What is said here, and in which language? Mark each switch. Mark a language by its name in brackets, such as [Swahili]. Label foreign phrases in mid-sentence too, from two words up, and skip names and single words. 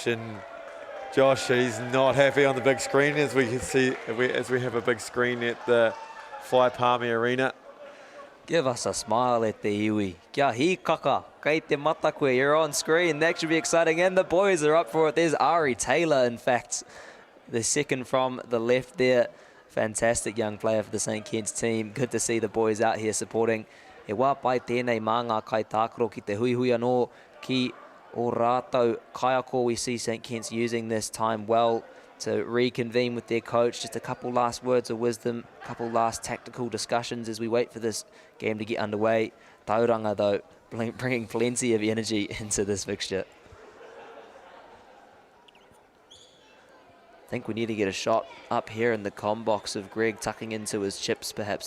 [English] And Josh, he's not happy on the big screen, as we can see, as we have a big screen at the Fly Palmy Arena. Give us a smile at the iwi. [Māori] Kia hi kaka, kei te mata koe, [English] you're on screen. That should be exciting, and the boys are up for it. There's Ari Taylor, in fact, the second from the left there. Fantastic young player for the St. Kitts team. Good to see the boys out here supporting. [Māori] E wā pai tēnei mā ngā kai tākaro ki te hui hui anō ki o rātou kaiako. [English] We see St. Kitts using this time well to reconvene with their coach. Just a couple last words of wisdom, a couple last tactical discussions as we wait for this game to get underway. Tauranga, though, bringing plenty of energy into this fixture. I think we need to get a shot up here in the comm box of Greg tucking into his chips, perhaps.